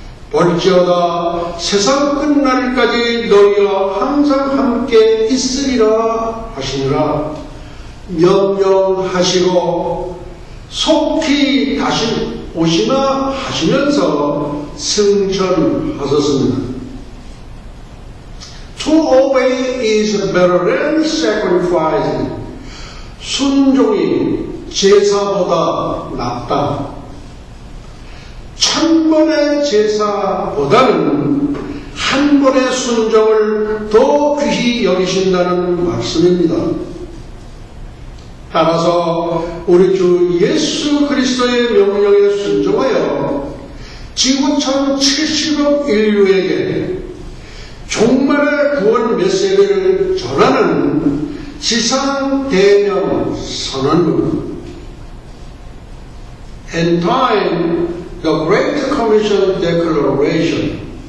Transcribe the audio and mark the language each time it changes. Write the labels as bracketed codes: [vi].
[ko] 볼지어다 세상 끝날까지 너희와 항상 함께 있으리라 하시니라. 명령하시고 속히 다시 오시나 하시면서 승천하셨습니다. [en] To obey is better than sacrificing. [ko] 순종이 제사보다 낫다. 1000번의 제사보다는 한 번의 순종을 더 귀히 여기신다는 말씀입니다. 따라서 우리 주 예수 그리스도의 명령에 순종하여 지구촌 70억 인류에게 종말의 구원 메시지를 전하는 지상 대명 선언문. [en] In time, the Great Commission Declaration.